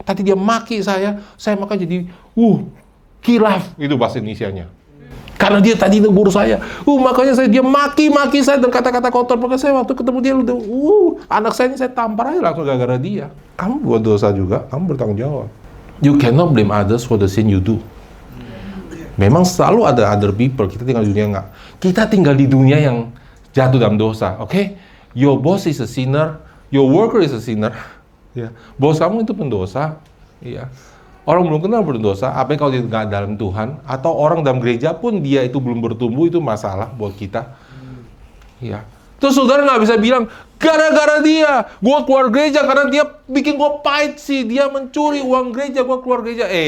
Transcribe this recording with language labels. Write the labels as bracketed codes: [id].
[id] Tadi dia maki saya maka jadi kilaf. Itu bahasa Indonesianya. Karena dia tadi tegur saya, makanya dia maki-maki saya dan kata-kata kotor. Maka saya waktu ketemu dia udah, anak saya ini saya tampar aja langsung gara-gara dia. Kamu buat dosa juga, kamu bertanggung jawab. [en] You cannot blame others for the sin you do. [id] Memang selalu ada [en] other people. [id] Kita tinggal di dunia enggak. Kita tinggal di dunia yang jatuh dalam dosa, oke? [en] Your boss is a sinner, your worker is a sinner. [id] Ya. Bos kamu itu pendosa. Ya. Orang belum kenal berdosa, apa yang kalau dia nggak dalam Tuhan, atau orang dalam gereja pun dia itu belum bertumbuh, itu masalah buat kita. Ya. Terus saudara nggak bisa bilang, gara-gara dia, gue keluar gereja karena dia bikin gue pahit sih, dia mencuri uang gereja, gue keluar gereja.